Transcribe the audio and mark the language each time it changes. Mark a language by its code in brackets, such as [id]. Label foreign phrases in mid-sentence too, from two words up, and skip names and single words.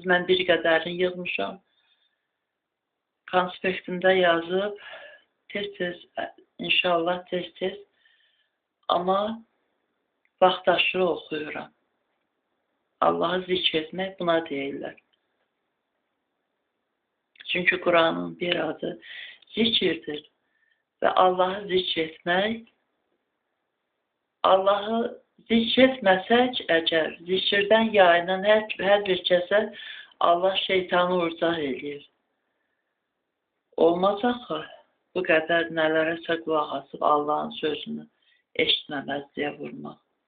[az] Mən bir qədərini yığmışam. Konspektimdə yazıb, tez-tez, inşallah tez-tez, amma vaxtaşırı oxuyuram. [tr] Allah'ı zikretmek [az] buna deyirlər. [tr] Çünkü Kur'an'ın bir adı zikirdir. Ve Allah'ı zikretmek, [az] Allah'ı zikretməsək əgər, zikirdən yayınan hər bir kəsə Allah şeytanı urcaq edir. Olmaz axı, bu qədər nələrəsə qulaq asıb Allah'ın sözünü eşitməməzliyə vurmaq.